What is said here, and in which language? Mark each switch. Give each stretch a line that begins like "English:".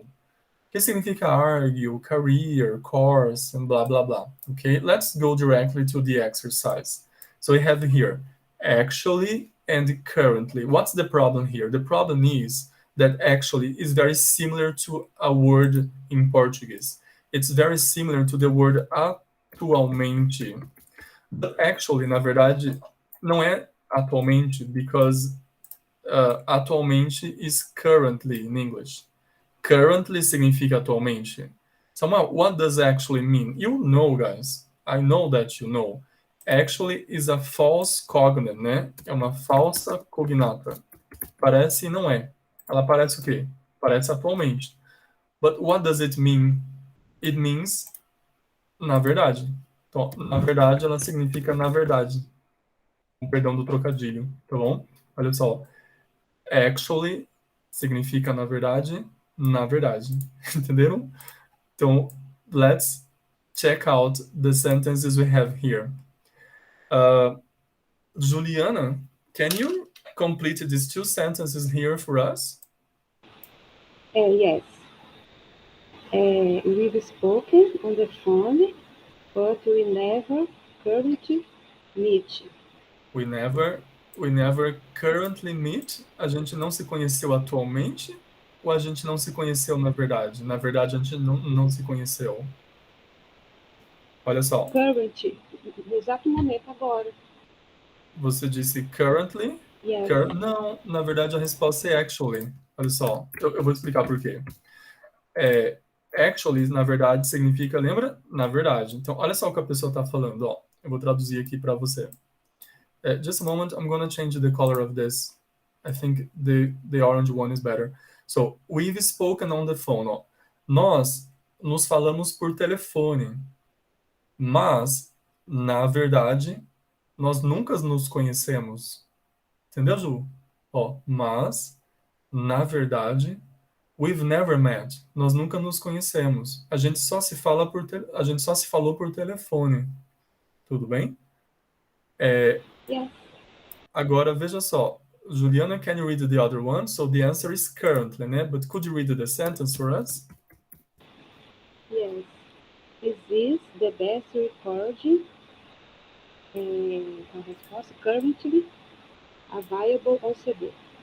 Portuguese: O que significa
English: argue, career, course, and blah, blah, blah. Okay, let's go directly to the exercise. So we have here, actually and currently. What's the problem here? The problem is that actually is very similar to a word in Portuguese. It's very similar to the word atualmente. But actually,
Portuguese: na verdade, não é atualmente,
English: because atualmente is currently in English.
Portuguese: Currently significa atualmente.
English: So what does actually mean? You know, guys. I know that you know. Actually is a false cognate, né?
Portuguese: É uma falsa cognata. Parece e não é. Ela parece o quê? Parece atualmente.
English: But what does it mean? It means
Portuguese: na verdade. Então, na verdade, ela significa na verdade. Com perdão do trocadilho, tá bom? Olha só. Actually significa na verdade, entenderam? Então,
English: let's check out the sentences we have here. Juliana, can you complete these 2 sentences here for us? Yes. We've spoken on the phone, but we never currently meet. We never currently meet.
Portuguese: A gente não se conheceu atualmente ou a gente não se conheceu na verdade? Na verdade, a gente não se conheceu. Olha só. Current, no exato momento agora. Você disse currently?
English: Yes.
Portuguese: Não, na verdade a resposta é actually. Olha só, eu vou explicar por quê. Actually, na verdade, significa, lembra? Na verdade. Então, olha só o que a pessoa está falando. Ó. Eu vou traduzir aqui para você.
English: Just a moment, I'm going to change the color of this. I think the orange one is better. So, we've spoken on the phone.
Portuguese: Ó. Nós nos falamos por telefone. Mas, na verdade, nós nunca nos conhecemos. Entendeu, Ju? Ó, mas, na verdade,
English: we've never met.
Portuguese: Nós nunca nos conhecemos. A gente só se falou por telefone. Tudo bem?
English: Yes.
Portuguese: Agora, veja só.
English: Juliana, can you read the other one? So the answer is currently, né? But could you read the sentence for us? Yes. Is this the best recording?
Portuguese: A resposta,
English: currently available on CD.